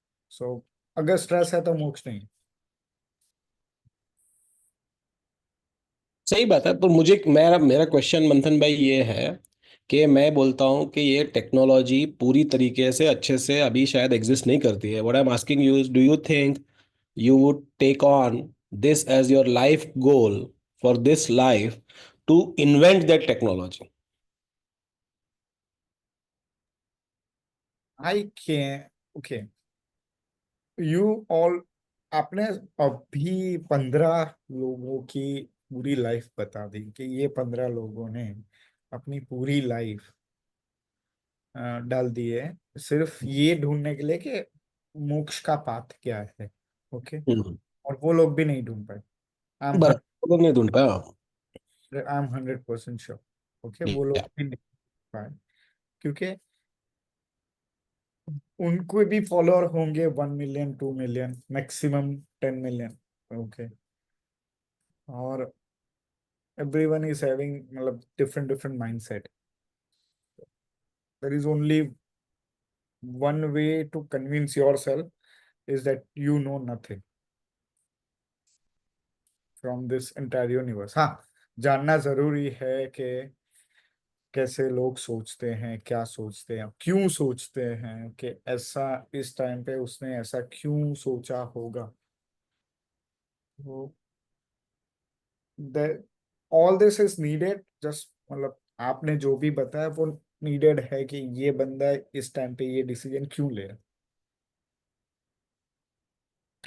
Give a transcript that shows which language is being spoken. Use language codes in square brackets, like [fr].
[hi] सो अगर स्ट्रेस है तो मोक्ष नहीं। सही बात है, पर मुझे मेरा मेरा क्वेश्चन मंथन भाई ये है कि मैं बोलता हूँ कि ये टेक्नोलॉजी पूरी तरीके से अच्छे से अभी शायद एग्जिस्ट नहीं करती है। [en] What I am asking you, do you think you would take on this as your life goal for this life to invent that technology? I can, okay, you all, [hi] आपने अभी 15 लोगों की पूरी लाइफ बता दी कि ये 15 लोगों ने अपनी पूरी लाइफ डाल दी है सिर्फ ये ढूंढने के लिए कि मोक्ष का पाथ क्या है। ओके, हम्म। और वो लोग भी नहीं ढूंढ पाए। [en] I am [hi] बराबर, लोग नहीं ढूंढ पाया। 100% श्योर। ओके, वो लोग [en] Yeah. [hi] भी नहीं पाए, क्योंकि उनको भी फॉलोअर होंगे 1 million 2 million maximum 10 million. [en] Okay, और everyone is having मतलब different mindset. There is only one way to convince yourself is that you know nothing from this entire universe. [hi] हाँ, जानना जरूरी है कि कैसे लोग सोचते हैं, क्या सोचते हैं, क्यों सोचते हैं, कि ऐसा इस टाइम पे उसने ऐसा क्यों सोचा होगा। वो [en] all this is needed, [hi] just मतलब आपने जो भी बताया वो नीडेड है कि ये बंदा इस टाइम पे ये डिसीजन क्यों ले रहा है।